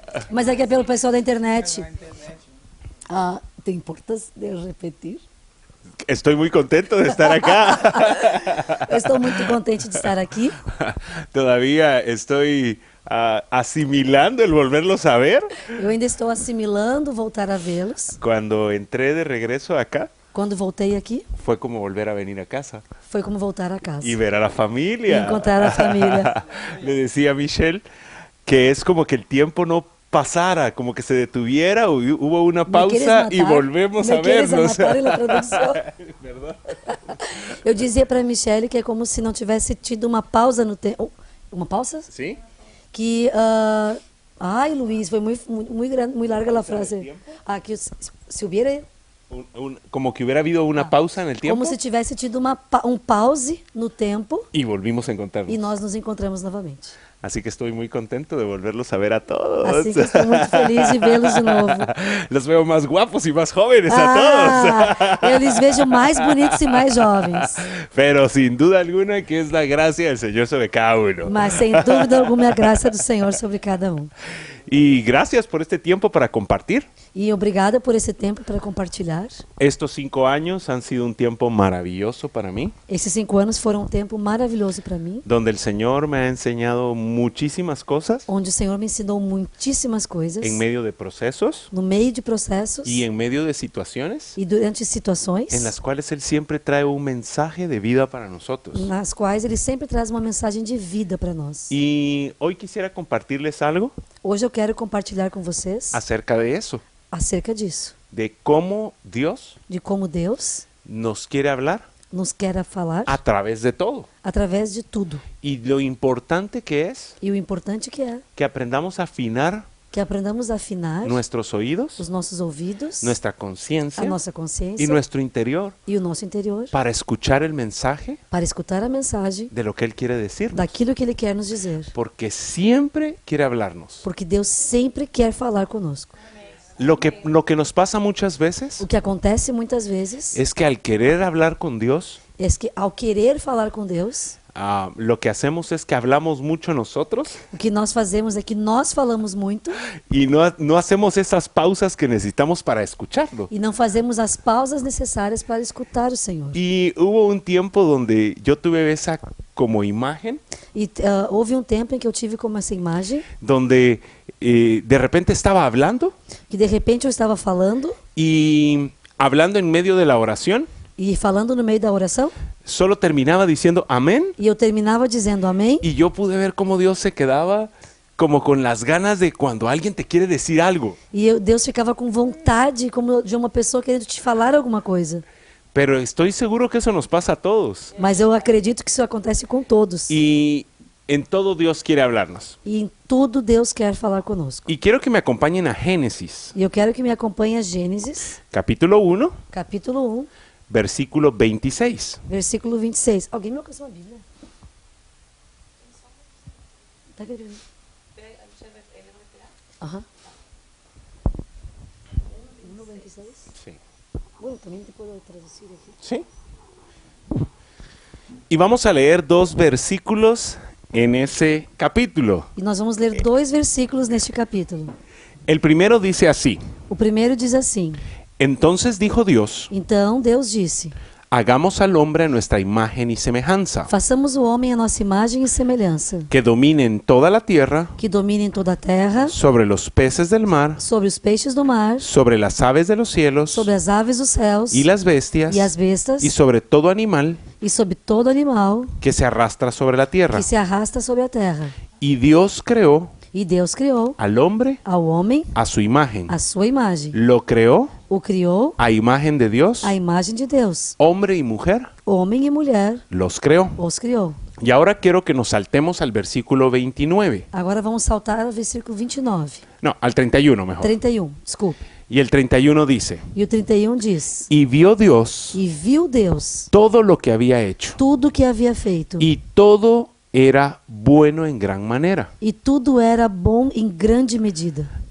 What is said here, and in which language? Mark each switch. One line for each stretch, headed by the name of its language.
Portuguese: Mas aqui é pelo pessoal da internet.
Spanish: ¿Te importas de repetir? Estoy muy contento de estar acá.
Portuguese: Eu estou muito contente de estar aqui.
Spanish: Todavía estoy asimilando el volverlos a ver.
Portuguese: Eu ainda estou assimilando voltar a vê-los.
Spanish: Cuando entré de regreso acá,
Portuguese: Quando voltei aqui,
Spanish: fue como volver a venir a casa
Portuguese: foi como voltar a casa.
Spanish: y ver a la familia. Y encontrar a la familia. Le decía a Michelle que es como que el tiempo no pasara, como que se detuviera, hubo una Me quieres pausa matar? y volvemos Me a quieres vernos. matar en la traducción? ¿Verdad?
Portuguese: Eu dizia para a Michelle que é como se não tivesse tido uma pausa no tempo. Uma pausa?
Spanish: ¿Sí? Que Ay, Luis,
Portuguese: foi
Spanish: muy grande, muy larga la frase. Ah, que se hubiera... Como que hubiera habido una pausa en el tiempo
Portuguese: Como se tivesse tido pause no tempo
Spanish: y volvimos a encontrarnos.
Portuguese: e nós nos encontramos novamente.
Spanish: Así que estoy muy contento de volverlos a ver a todos.
Portuguese: Assim que estou muito feliz de vê-los de novo.
Spanish: Los veo más guapos y más jóvenes a todos.
Portuguese: Eu lhes vejo mais bonitos e mais jovens.
Spanish: Pero sin duda alguna que es la gracia del Señor sobre cada uno.
Portuguese: Mas sem dúvida alguma é a graça do Senhor sobre cada um.
Spanish: Y gracias por este tiempo para compartir.
Portuguese: E obrigada por esse tempo para compartilhar.
Spanish: Estos 5 años han sido un tiempo maravilloso para mí,
Portuguese: Esses 5 anos foram um tempo maravilhoso para mim,
Spanish: donde el Señor me ha enseñado muchísimas cosas
Portuguese: onde o Senhor me ensinou muitíssimas coisas
Spanish: en medio de procesos
Portuguese: no meio de processos
Spanish: y en medio de situaciones
Portuguese: e durante situações
Spanish: en las cuales Él siempre trae un mensaje de vida para nosotros.
Portuguese: nas quais Ele sempre traz uma mensagem de vida para nós.
Spanish: Y hoy quisiera compartirles algo
Portuguese: Hoje eu quero compartilhar com vocês
Spanish: acerca de eso,
Portuguese: acerca disso,
Spanish: de cómo Dios
Portuguese: de como Deus
Spanish: nos quiere hablar
Portuguese: nos quer falar
Spanish: a través de todo.
Portuguese: através de tudo.
Spanish: Y lo importante que es
Portuguese: E o importante que é
Spanish: que aprendamos a afinar
Portuguese: que aprendamos a afinar
Spanish: nuestros oídos,
Portuguese: os nossos ouvidos,
Spanish: nuestra
Portuguese: a
Spanish: conciencia
Portuguese: nossa
Spanish: y
Portuguese: consciência
Spanish: nuestro interior
Portuguese: e o nosso interior
Spanish: para escuchar el mensaje
Portuguese: para escutar a mensagem
Spanish: de lo que Él quiere decir.
Portuguese: daquilo que Ele quer nos dizer.
Spanish: Porque siempre quiere hablarnos.
Portuguese: Porque Deus sempre quer falar conosco.
Spanish: Lo que nos pasa muchas veces
Portuguese: O que acontece muitas vezes
Spanish: es que al querer hablar con Dios,
Portuguese: é que ao querer falar com Deus,
Spanish: lo que hacemos es que hablamos mucho nosotros
Portuguese: o que nós fazemos é que nós falamos muito
Spanish: y no hacemos esas pausas que necesitamos para escucharlo.
Portuguese: e não fazemos as pausas necessárias para escutar o Senhor.
Spanish: Y hubo un tiempo donde yo tuve esa como imagen,
Portuguese: E houve um tempo em que eu tive como essa imagem,
Spanish: donde de repente estaba hablando
Portuguese: que de repente eu estava falando
Spanish: y hablando en medio de la oración,
Portuguese: e falando no meio da oração,
Spanish: solo terminaba diciendo amén
Portuguese: e eu terminava dizendo amém,
Spanish: y yo pude ver cómo Dios se quedaba como con las ganas de cuando alguien te quiere decir algo.
Portuguese: e Deus ficava com vontade como de uma pessoa querendo te falar alguma coisa.
Spanish: Pero estoy seguro que eso nos pasa a todos.
Portuguese: Mas eu acredito que isso acontece com todos.
Spanish: Y en todo Dios quiere hablarnos.
Portuguese: E em tudo Deus quer falar conosco.
Spanish: Y quiero que me acompañen a Génesis,
Portuguese: E eu quero que me acompanhe a Gênesis,
Spanish: capítulo 1,
Portuguese: capítulo 1,
Spanish: versículo 26.
Portuguese: versículo 26. Alguém me alcançou uma Bíblia? Tá querendo? Aham. 1:26?
Spanish: Sí. Bueno, también te puedo traducir aquí. ¿Sí? Y vamos a leer 2 versículos en ese capítulo.
Portuguese: E nós vamos ler 2 versículos neste capítulo.
Spanish: El primero dice así:
Portuguese: O primeiro diz assim:
Spanish: Entonces dijo Dios,
Portuguese: Então Deus disse:
Spanish: hagamos al hombre a nuestra imagen y semejanza,
Portuguese: Façamos o homem a nossa imagem e semelhança,
Spanish: que dominen toda la tierra,
Portuguese: que domine em toda a terra,
Spanish: sobre los peces del mar,
Portuguese: sobre os peixes do mar,
Spanish: sobre las aves de los cielos,
Portuguese: sobre as aves dos céus
Spanish: y las bestias,
Portuguese: e as bestas,
Spanish: y sobre todo animal
Portuguese: e sobre todo animal
Spanish: que se arrastra sobre la tierra.
Portuguese: que se arrasta sobre a terra.
Spanish: Y Dios creó
Portuguese: E Deus criou
Spanish: al hombre
Portuguese: ao homem
Spanish: a su imagen.
Portuguese: a sua imagem.
Spanish: Lo creó
Portuguese: O criou
Spanish: a imagen de Dios,
Portuguese: a imagem de Deus.
Spanish: hombre y mujer,
Portuguese: Homem e mulher
Spanish: los creó.
Portuguese: os criou.
Spanish: Y ahora quiero que nos saltemos al versículo 29.
Portuguese: Agora vamos saltar ao versículo 29.
Spanish: No, al 31 mejor.
Portuguese: 31, desculpe.
Spanish: Y el 31 dice:
Portuguese: E o 31 diz:
Spanish: Y vio Dios
Portuguese: E viu Deus
Spanish: todo lo que había hecho,
Portuguese: tudo que havia feito,
Spanish: y todo era bueno en gran manera.
Portuguese: e tudo era bom em grande medida.